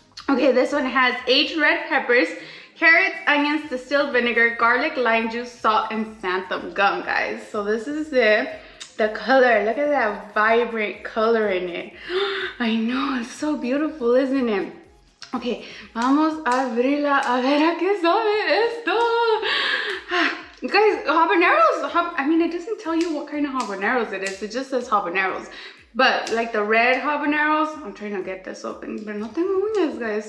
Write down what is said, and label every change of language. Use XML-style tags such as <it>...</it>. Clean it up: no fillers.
<en>Okay, this one has aged red peppers, carrots, onions, distilled vinegar, garlic, lime juice, salt, and xanthan gum, guys. So this is it. The color, look at that vibrant color in it. I know, it's so beautiful, isn't it?</en> <es>Okay, vamos a abrirla a ver a qué sabe esto.</es> <en>Guys, habaneros, I mean, it doesn't tell you what kind of habaneros it is. It just says habaneros. But like the red habaneros, I'm trying to get this open, but</en> <es>no tengo uñas,</es> <en>guys.</en>